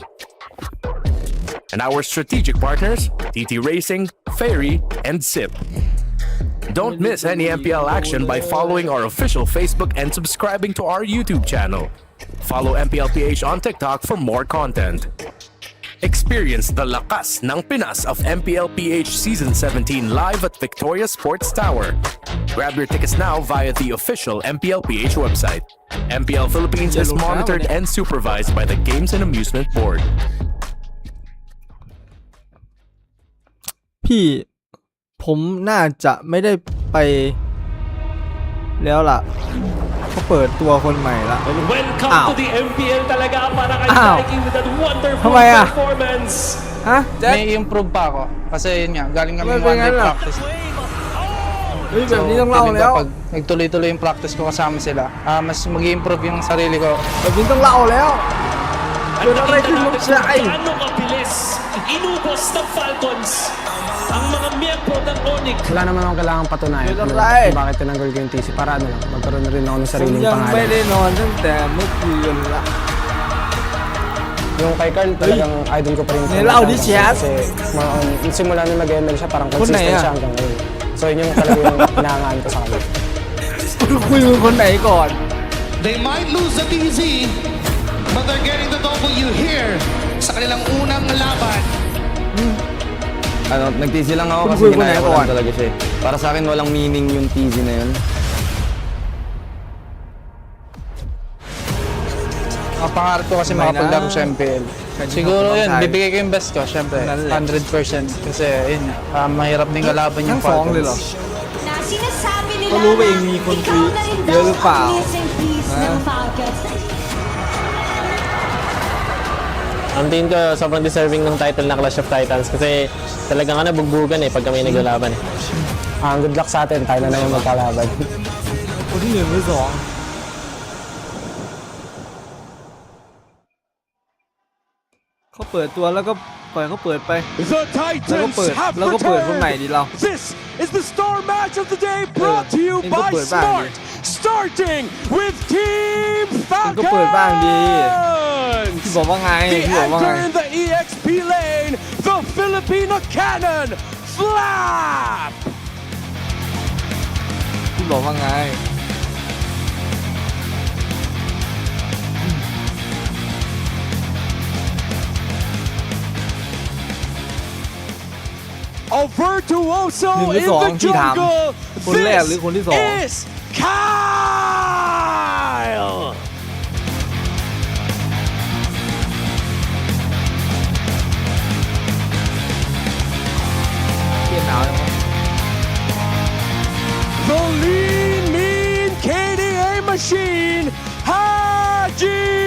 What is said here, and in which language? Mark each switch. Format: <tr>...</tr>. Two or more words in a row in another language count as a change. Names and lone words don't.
<en>And our strategic partners, TT Racing, Ferry, and SIP. Don't miss any MPL action by following our official Facebook and subscribing to our YouTube channel. Follow MPLPH on TikTok for more content. Experience the</en> <tl>lakas ng Pinas</tl> <en>of MPLPH Season 17 live at Victoria Sports Tower. Grab your tickets now via the official MPLPH website. MPL Philippines is monitored and supervised by the Games and Amusement Board.</en> <th>พี่ผมน่าจะไม่ได้ไปแล้วล่ะเขาเปิดตัวคนใหม่ละ</th> <en>Welcome to the MPL</en> <tl>talaga para kay Mikey</tl> <en>with that wonderful performance.</en> <tl>Ha? May improve pa ako kasi yun nga galing kami</tl> <en>one day practice.</en> <th>แบบนี้ต้องเล่าแล้ว</th> <tl>Pag nagtuloy-tuloy yung practice ko kasama sila, mas mag-i-improve yung sarili ko.</tl> <th>แบบนี้ต้องเล่าแล้วเกิดอะไรขึ้นลูกชาย</th> <tl>Gaano kabilis inubos ng Falcons ang mga miyembro ng Onyx. Wala naman akong kailangang patunayan kung bakit tinanggol ko yung TC para ano lang, magkaroon na rin ako ng sariling pangalan.</tl> <th>ยังไม่ได้นอนตั้งแต่เมื่อคืนละ</th> <tl>Yung kay Carl talagang idol ko pa rin. Nilaw di siya. Kasi simula nung nag-ML siya parang consistent siya hanggang ngayon. So yun yung talaga yung hinahangaan ko sa kanya.</tl> <th>คุยกับคนไหนก่อน</th> <en>They might lose the TZ, but they're getting the W here</en> <tl>sa kanilang unang laban. Ano, nag-TZ lang ako kasi ginaya ko lang talaga siya. Para sa akin walang meaning yung TZ na yun. Ang pangarap ko kasi makapaglaro sa MPL. Siguro yun, bibigay ko yung best ko, syempre, 100%. Kasi yun, mahirap din kalaban yung Falcons. Na sinasabi nila</tl> <th>เขารู้ว่าเองมีคนคุยเยอะหรือเปล่า</th> <tl>Ang tingin ko sobrang deserving ng title na Clash of Titans kasi talagang bugbugan pag kami naglalaban.</tl> <en>Good luck</en> <tl>sa atin, tayo na yung magkalaban.</tl> <th>คนที่หนึ่งหรือสองเขาเปิดตัวแล้วก็ปล่อยเขาเปิดไป</th> <en>The Titans have returned. This is the star match of the day brought to you by Smart. Starting with Team Falcons.</en> <th>ก็เปิดบ้างดีพี่บอกว่าไง</th> <en>The</en> <th>พี่บอกว่าไง</th> <en>anchor in the EXP lane, the Filipino cannon, Flap.</en> <th>พี่บอกว่าไง</th> <en>A virtuoso</en> <th>หนึ่งหรือ</th> <en>in</en> <th>สอง</th> <en>the</en> <th>ที่ถาม</th> <en>jungle.</en> <th>คนแรกหรือคนที่สอง</th> <en>This is Kyle. The lean, mean KDA machine, Haji.</en>